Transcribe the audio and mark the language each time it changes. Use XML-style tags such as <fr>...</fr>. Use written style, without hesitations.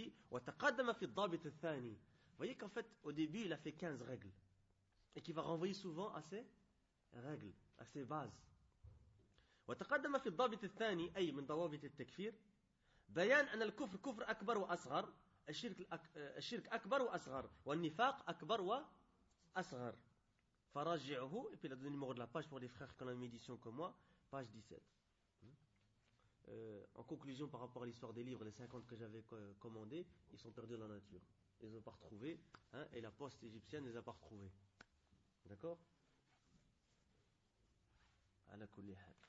<ar>وتقدم في الضابط الثاني،</ar> <fr>voyez qu'en fait au début il a fait 15 règles et qui va renvoyer souvent à ces règles, à ces bases.</fr> <ar>وتقدم في الضابط الثاني أي من ضوابط التكفير بيان أن الكفر كفر أكبر وأصغر، الشرك أكبر وأصغر، والنفاق أكبر وأصغر. فراجعه</ar> <fr>et puis il a donné le numéro de la page pour les frères qui ont la même édition que moi, page 17. En conclusion, par rapport à l'histoire des livres, les 50 que j'avais commandés, ils sont perdus dans la nature. Ils ne les ont pas retrouvés, hein, et la poste égyptienne ne les a pas retrouvés. D'accord ? À la kulliha.</fr>